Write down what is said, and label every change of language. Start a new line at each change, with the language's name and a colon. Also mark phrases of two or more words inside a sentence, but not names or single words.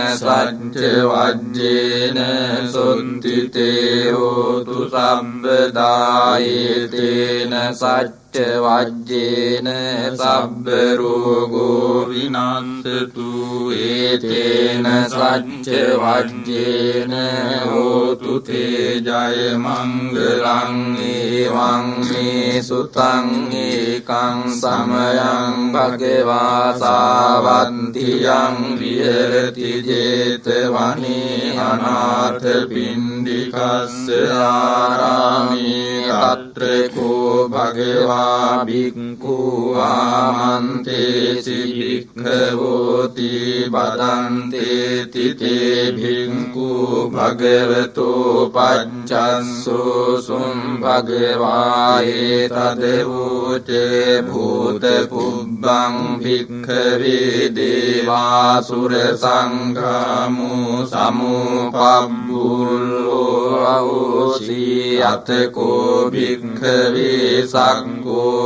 Pali: සච්ච වජ්ජේන සොන්තිතේ හෝතු සම්බදා ඒතේන සච්ච වජ්ජේන සබ්බ රෝගෝ විනස්සතු ඒතේන සච්ච වජ්ජේන හෝතු තේ ජය මංගලං ඒවං මේ සුතං ඒකං සමයං භගවා සාවන්තියං විහෙරති 제තවනේ අනාථ පිණ්ඩිකස්ස ආරාමේ අත්‍රකෝ භගවා භික්ඛු ආමන්තේසි භික්ඛවෝති බදන්තේ තිතේ භික්ඛු භගවතෝ පච්චස්සෝ සුම් භගවා ඒතදවෝචේ භූත පුබ්බං භික්ඛවේ දේවාසුර සංඝාමෝ සමුපබ්බුල්ලෝ අවසී අතකෝ භික්ඛවේ සක්ඛෝ